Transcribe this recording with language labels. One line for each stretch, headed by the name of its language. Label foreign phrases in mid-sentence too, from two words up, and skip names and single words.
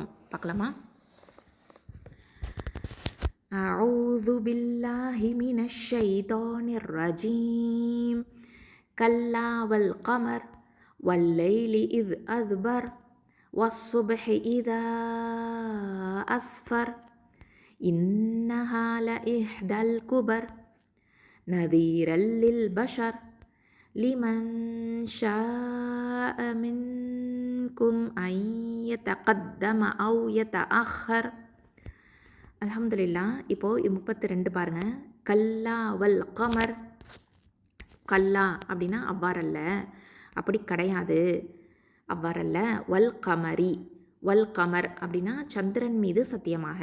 Arabic: பார்க்கலாமா? أعوذ بالله من الشيطان الرجيم. كلا والقمر والليل إذ أدبر والصبح إذا أسفر إنها لإحدى الكبر نذيرا للبشر لمن شاء منكم أن يتقدم أو يتأخر.
Tamil: அல்ஹம்துலில்லாஹ். இப்போது 32 பாருங்கள்.
Arabic: كلا والقمر.
Tamil: கல்லா அப்படின்னா அவ்வாறல்ல, அப்படி கிடையாது, அவ்வாறல்ல.
Arabic: والقمر. والقمر
Tamil: அப்படின்னா சந்திரன் மீது சத்தியமாக.